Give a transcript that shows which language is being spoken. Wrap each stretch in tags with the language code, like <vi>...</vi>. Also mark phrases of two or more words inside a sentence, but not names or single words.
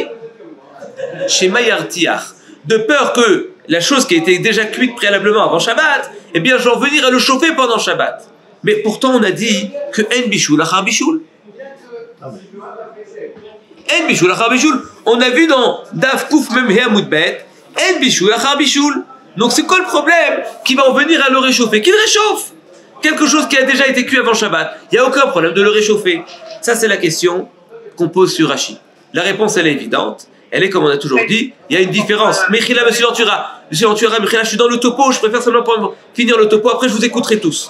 <he>שמא ירתיח.</he> <fr>De peur que la chose qui a été déjà cuite préalablement avant Shabbat, eh bien, je vais en venir à le chauffer pendant Shabbat. Mais pourtant, on a dit que</fr> <he>אין בישול אחר בישול. אין בישול אחר בישול.</he> <fr>On a vu dans</fr> <he>דף קוף מם הא עמוד בית, אין בישול אחר בישול.</he> <fr>Donc, c'est quoi le problème qui va en venir à le réchauffer? Qu'il réchauffe quelque chose qui a déjà été cuit avant Shabbat. Il n'y a aucun problème de le réchauffer. Ça, c'est la question qu'on pose sur Rashi. La réponse, elle est évidente. Elle est comme on a toujours dit, il y a une différence. Mechila, monsieur Ventura, Mechila, je suis dans le topo, je préfère seulement finir le topo, après je vous écouterai tous.</fr>